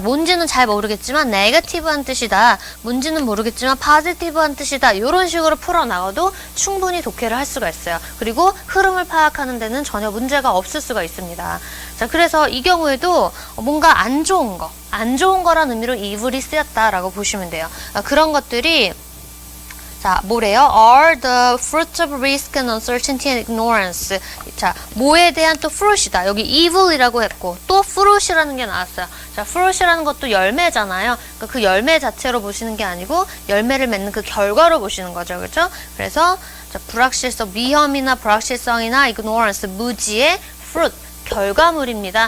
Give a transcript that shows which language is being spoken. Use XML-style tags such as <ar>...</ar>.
<ko>뭔지는 잘 모르겠지만 네거티브한 뜻이다. 뭔지는 모르겠지만 포지티브한 뜻이다. 이런 식으로 풀어나가도 충분히 독해를 할 수가 있어요. 그리고 흐름을 파악하는 데는 전혀 문제가 없을 수가 있습니다. 자, 그래서 이 경우에도 뭔가 안 좋은 거란 의미로 evil이 쓰였다라고 보시면 돼요. 그런 것들이 자, 뭐래요?</ko> <en>are the fruits of risk and uncertainty and ignorance.</en> <ko>자, 뭐에 대한 또 fruit이다. 여기 evil이라고 했고 또 fruit이라는 게 나왔어요. 자, fruit이라는 것도 열매잖아요. 그러니까 그 열매 자체로 보시는 게 아니고 열매를 맺는 그 결과로 보시는 거죠. 그렇죠? 그래서 자, 불확실성, 위험이나 불확실성이나 ignorance, 무지의 fruit, 결과물입니다.</ko>